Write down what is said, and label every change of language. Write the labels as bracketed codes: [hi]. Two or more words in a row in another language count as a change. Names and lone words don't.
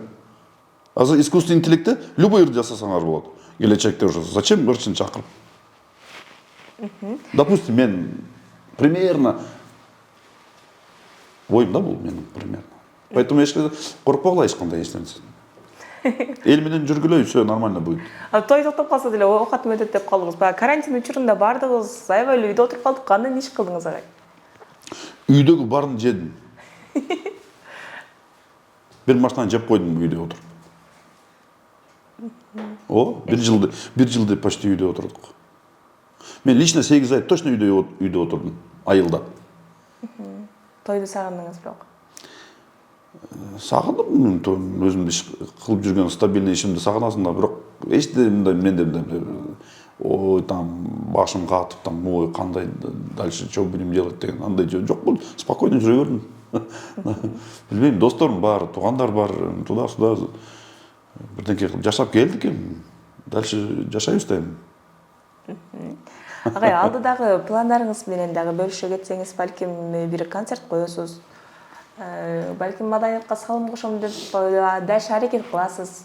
[ky] Азыр [ru] искусственный интеллектте любой [ky] ырд жасасаңар болот. Келечекте [ru] уже зачем [ky] ырчын чакырып? Допустим, мен примерно ойымда бул менин примерно. Поэтому эшке коркпогула эч кандай эчнерсе. Эл менен жүргүлөй, [ru] все нормально будет. [ky] Той токтоп калса деле оокатым өтөт деп калдыңыз. Баягы карантин учурунда бардыгыз, аябай эле үйдө отуруп калдык. Кандай иш кылдыңыз агай? Үйдөгү баарын жедим. Бир машинаны жеп койдум үйдө отуруп. Бир жылды почти үйдө отурдук. Мен лично 8 ай точно үйдө отурдум, айылда. Тойду сагындыңыз бирок. Сагындым, өзүмдү иш кылып жүргөн стабильный ишимди сагынасың да, бирок эчте менде ой там башым катып там, ой кандай [ru] дальше что будем делать [ky] деген андай жок болду. Спокойно жүрө бердим. Билбейм, досторум бар, туугандар бар, туда-сюда бирдеңке кылып жашап келдик эми. Дальше жашайбыз да эми. Агай, алдыдагы пландарыңыз менен дагы бөлүшө кетсеңиз, балким бир концерт коесуз. Балким маданиятка салым кошом деп дальше аракет кыласыз.